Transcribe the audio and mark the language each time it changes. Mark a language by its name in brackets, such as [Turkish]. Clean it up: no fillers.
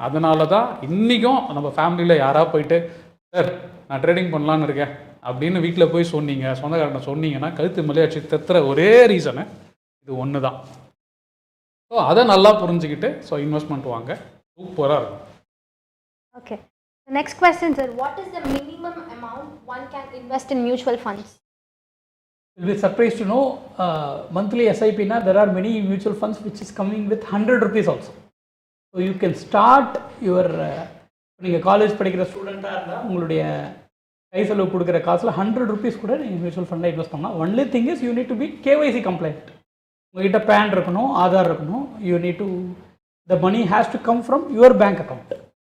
[Tamil] அதனால தான் இன்றைக்கும் நம்ம ஃபேமிலியில் யாராவது போயிட்டு சார் நான் ட்ரேடிங் பண்ணலான்னு இருக்கேன் அப்படின்னு வீட்டில் போய் சொன்னீங்க, சொந்தக்காரனை சொன்னீங்கன்னா கழுத்து மலையாச்சு தத்துற ஒரே ரீசனு இது ஒன்று தான். ஸோ அதை நல்லா புரிஞ்சுக்கிட்டு ஸோ இன்வெஸ்ட்மெண்ட் வாங்க, சூப்பராக இருக்கும். [English] Okay. The next question, sir. What is the minimum amount one can invest in mutual funds? You'll be surprised to know monthly SIP na there are many mutual funds which is coming with 100 rupees also. So you can start your [Tamil] நீங்கள் college படிக்கிற ஸ்டூடெண்ட்டாக இருந்தால் உங்களுடைய கை செலவு கொடுக்குற காசில் 100 rupees கூட நீங்கள் மியூச்சுவல் ஃபண்டில் இன்வெஸ்ட் பண்ணலாம். [English] Only thing is you need to be KYC compliant. [Tamil] உங்கள்கிட்ட பேன் இருக்கணும், ஆதார் இருக்கணும். [English] You need to the money has to come from your bank account.